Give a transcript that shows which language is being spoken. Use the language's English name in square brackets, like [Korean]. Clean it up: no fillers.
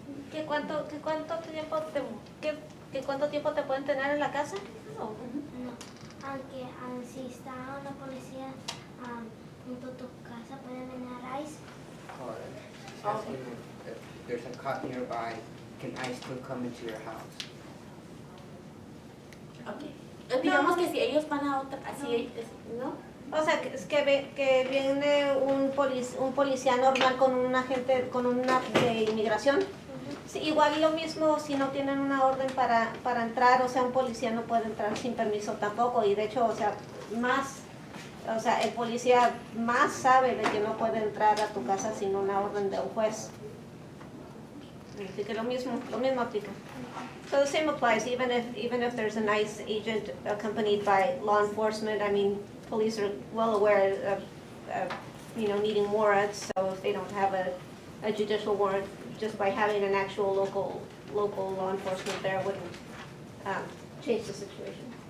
[Spanish] ¿Qué cuánto tiempo te pueden tener en la casa? No, aunque si está una policía junto a tu casa, ¿pueden venir a ICE? [English] Asking if there's a cop nearby, can ICE still come into your house? Okay. [Spanish] Digamos que si ellos van a otra, así, ¿no? O sea, que viene un policía normal con un agente, con una de inmigración. Sí, igual lo mismo si no tienen una orden para entrar, o sea, un policía no puede entrar sin permiso tampoco, y de hecho, o sea, el policía más sabe de que no puede entrar a tu casa sin una orden de un juez. Así que lo mismo aplica. [English] So the same applies, even if there's a nice agent accompanied by law enforcement. I mean, police are well aware of needing warrants. So if they don't have a judicial warrant, just by having an actual local law enforcement there wouldn't change the situation.